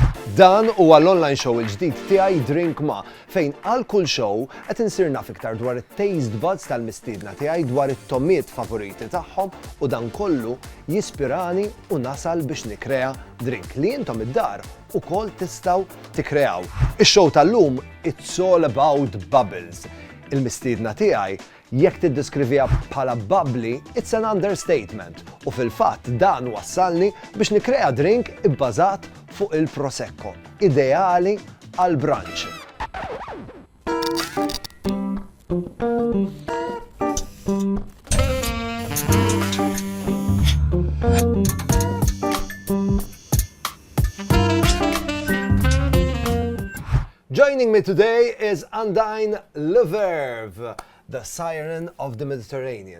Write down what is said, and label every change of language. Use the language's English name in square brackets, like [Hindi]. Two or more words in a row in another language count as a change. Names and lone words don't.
[Maltese] Dan huwa l- [English] online show [Maltese] il-ġdid tiegħi Drink Ma' fejn għal kull show qed insir naf iktar dwar it- [English] taste buds [Maltese] tal-mistiedna tiegħi dwar it-tommiet favoriti tagħhom u dan kollu jispirani u nasal biex nikrea drink li intom id-dar ukoll tistgħu tikkreaw. Ix-show tal-lum [English] It's all about bubbles. [Maltese] Il-mistiedna tiegħi jekk tiddeskrivija bħala bubbly, [English] it's an understatement. [Maltese] U fil-fatt dan wassalni biex nikrea drink ibbażat fuq il-prosecco, ideali għal brunch. [English] Joining me today is Undine LaVerve, the Siren of the Mediterranean.